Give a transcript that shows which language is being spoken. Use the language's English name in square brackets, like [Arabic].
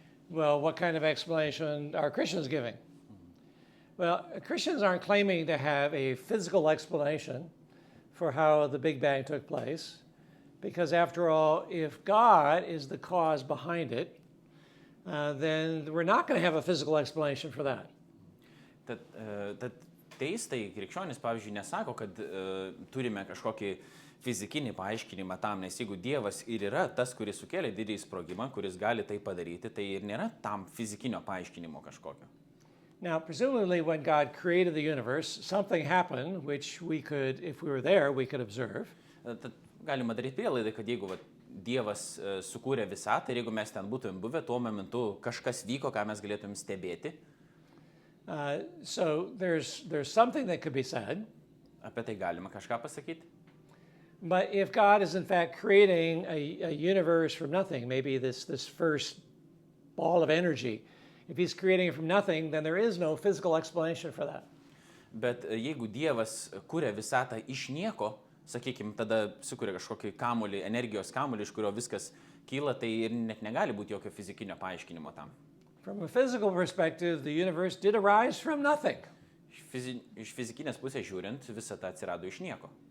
[English] Well, what kind of explanation are Christians giving? Well, Christians aren't claiming to have a physical explanation for how the Big Bang took place, because after all, if God is the cause behind it, then we're not going to have a physical explanation for that. [Lithuanian] Tad teistai, krikščionys, pavyzdžiui, nesako, kad turime kažkokį fizikinį paaiškinimą tam, nes jeigu Dievas ir yra tas, kuris sukėlė didįjį sprogimą, kuris gali tai padaryti, tai ir nėra tam fizikinio paaiškinimo kažkokio. [English] Now, presumably when God created the universe, something happened which we could, if we were there, we could observe. [Lithuanian] Tad galima daryti prielaidą, kad jeigu Dievas sukūrė visatą ir jeigu mes ten būtumėm buvę, tuo momentu kažkas vyko, ką mes galėtumėm stebėti. [English] So there's something that could be said. [Lithuanian] Apie tai galima kažką pasakyti. [English] But if God is in fact creating a universe from nothing, maybe this first ball of energy, if he's creating it from nothing, then there is no physical explanation for that. [Lithuanian] Bet jeigu Dievas kuria visatą iš nieko, sakykime, tada sukuria kažkokį kamulį, energijos kamulį, iš kurio viskas kyla, tai ir net negali būti jokio fizikinio paaiškinimo tam. [English] From a physical perspective, the universe did arise from nothing. [Lithuanian] Iš fizikinės pusės žiūrint, visata atsirado iš nieko.